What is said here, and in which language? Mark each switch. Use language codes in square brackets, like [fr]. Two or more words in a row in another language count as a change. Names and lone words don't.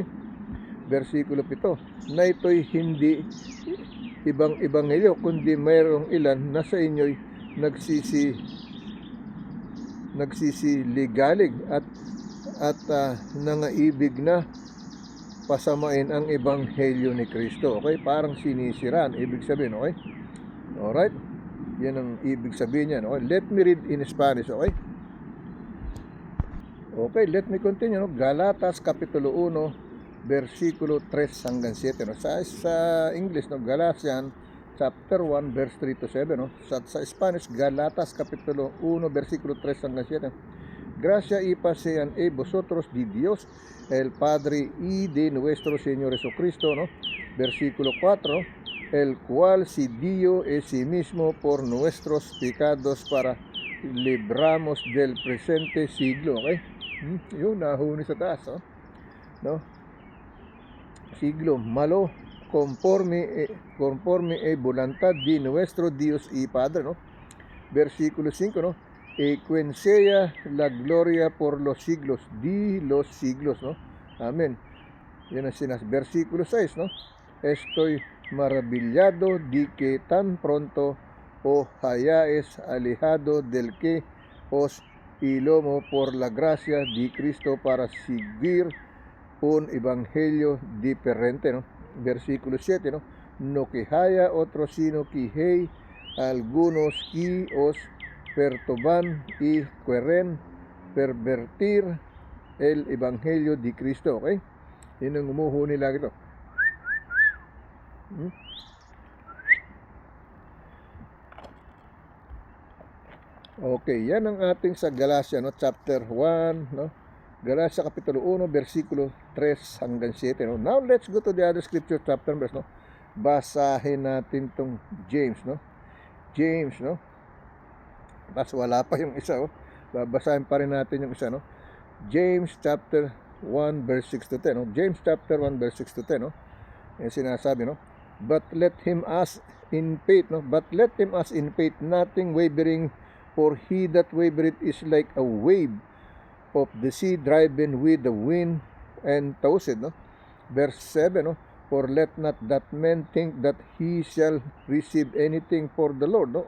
[tl] Versikulo 7, na ito'y hindi ibang ebanghelyo kundi mayroong ilan na sa inyo'y nagsisiligalig at nangaibig na pasamain ang ebanghelyo ni Kristo, okay? Parang sinisiraan, ibig sabihin, okay? [en] Alright? [tl] Yan ang ibig sabihin niyan, [en] okay? Let me read in Spanish, okay? Okay, let me continue, [tl] no? Galatas Kapitulo 1, versikulo 3 hanggang 7, no? Sa English, no? [en] Galatians chapter 1, verse 3 to 7, no? [tl] Sa Spanish, Galatas Kapitulo 1, versikulo 3 hanggang 7. [es] Gracia y paz sean vosotros de Dios, el Padre y de nuestro Señor Jesucristo, no? Versículo 4, el cual se dio a sí mismo por nuestros pecados para libramos del presente siglo, [en] okay? [tl] Yun, nahuni sa taas, no? [es] Siglo malo conforme voluntad de nuestro Dios y Padre, no? Versículo 5, no? Quien sea la gloria por los siglos de los siglos, no? [tl] Amen. Yan ang Versículo 6, no? [es] Estoy maravillado de que tan pronto os hayáis alejado del que os ilomo por la gracia de Cristo para seguir un evangelio diferente, ¿no? Versículo 7, ¿no? No que haya otro sino que hay algunos que os perturban y quieren pervertir el evangelio de Cristo, [en] okay? [tl] Yun ang umuhuni lagi ito. Okay, yan ang ating sa Galatia, no? [en] Chapter 1, no? [tl] Galatia Kapitulo 1, versikulo 3 hanggang 7, no? [en] Now, let's go to the other scripture chapter verse, no? [tl] Basahin natin tong James, no? James, no? Mas wala pa yung isa, oh. Babasahin pa rin natin yung isa, no? [en] James chapter 1, verse 6 to 10, [tl] no? [en] James chapter 1, verse 6 to 10, no? [tl] Yung sinasabi, no? [en] But let him ask in faith, no? But let him ask in faith, nothing wavering, for he that wavereth is like a wave of the sea driven with the wind and tossed, no? Verse 7, no? For let not that man think that he shall receive anything for the Lord, no?